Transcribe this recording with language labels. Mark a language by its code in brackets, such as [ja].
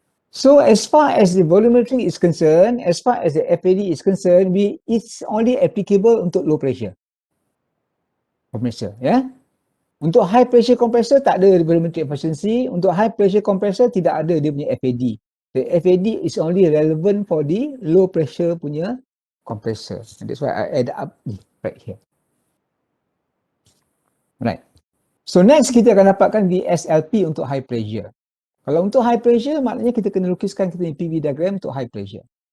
[en] So as far as the volumetric is concerned, as far as the FAD is concerned, it's only applicable [ms] untuk [en] low pressure compressor, ya. [ms] Untuk high pressure compressor tak ada volumetric efficiency. Untuk high pressure compressor tidak ada dia punya FAD. [en] The FAD is only relevant for the low pressure punya compressor. And that's why I add up right here. [ms] Right. [en] So next [ms] kita akan dapatkan VSLP untuk high pressure. Kalau untuk high pressure maknanya kita kena lukiskan kita punya PV diagram untuk high pressure.